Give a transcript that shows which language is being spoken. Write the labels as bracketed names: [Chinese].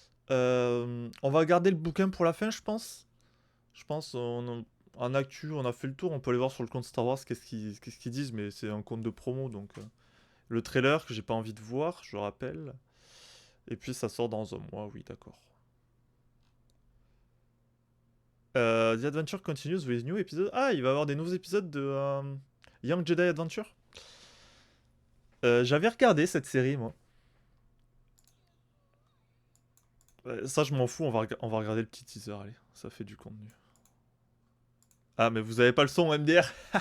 [French] On va garder le bouquin pour la fin, je pense. Je pense, en actu, on a fait le tour. On peut aller voir sur le compte Star Wars qu'est-ce qu'ils disent, mais c'est un compte de promo, donc... Le trailer que j'ai pas envie de voir, je rappelle. Et puis ça sort dans un mois, oui, d'accord. [English] The Adventure continues with new episodes. [French] Ah, il va y avoir des nouveaux épisodes de Young Jedi Adventure. J'avais regardé cette série, moi. Ça, je m'en fous, on va regarder le petit teaser, allez. Ça fait du contenu. Ah, mais vous avez pas le son, MDR.